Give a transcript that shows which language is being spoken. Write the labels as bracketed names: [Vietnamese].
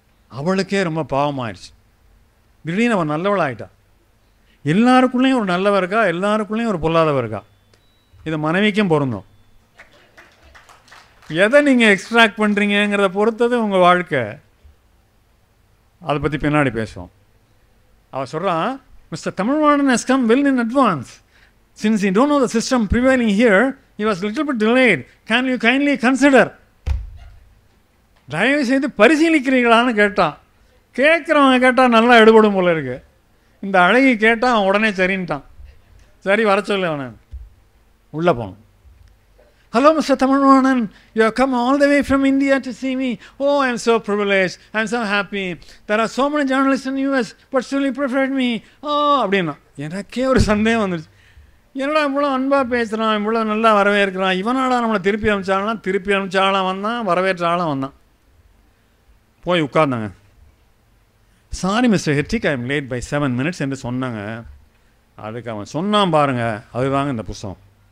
[Tamil] அவளுக்கே ரொம்ப பாவமாயிடுச்சு. திடீர்னு அவன் நல்லவள் ஆகிட்டா. எல்லாருக்குள்ளேயும் ஒரு நல்லவர் இருக்கா, எல்லாருக்குள்ளேயும் ஒரு பொல்லாதவர் இருக்கா. இது மனைவிக்கும் பொருந்தும். எதை நீங்கள் எக்ஸ்ட்ராக்ட் பண்ணுறீங்கிறத பொறுத்தது உங்கள் வாழ்க்கை. அதை பற்றி பின்னாடி பேசுவோம். அவன் சொல்கிறான், [English] Mister Tamilvanan has come well in advance. Since you don't know the system prevailing here, he was a little bit delayed. Can you kindly consider? [Tamil] தயவு செய்து பரிசீலிக்கிறீங்களான்னு கேட்டான். கேட்குறவங்க கேட்டால் நல்லா எடுபடும் போல இருக்கு. இந்த அழகி கேட்டால் அவன் உடனே சரின்ட்டான். சரி, வர சொல்லு அவனை. உள்ளே போனோம். [English] Hello, Mr. Tamilvanan. You have come all the way from India to see me. Oh, I am so privileged. I am so happy. There are so many journalists in the US, but still you preferred me. [Tamil] Oh, அப்படின்னா எனக்கே ஒரு சந்தேகம் வந்துருச்சு. என்னடா இவ்வளோ அன்பாக பேசுகிறான், இவ்வளோ நல்லா வரவேற்கிறான், இவனாடா நம்மளை திருப்பி அனுப்பிச்சாலாம் வந்தான், வரவேற்றாலும் வந்தான். போய் உட்கார்ந்தாங்க. [English] sorry mister Hedrick, I am late by 7 minutes [Tamil] என்று சொன்னாங்க. அதுக்கு அவன் சொன்னான் பாருங்க, அதுதாங்க இந்த புஸ்தகம்.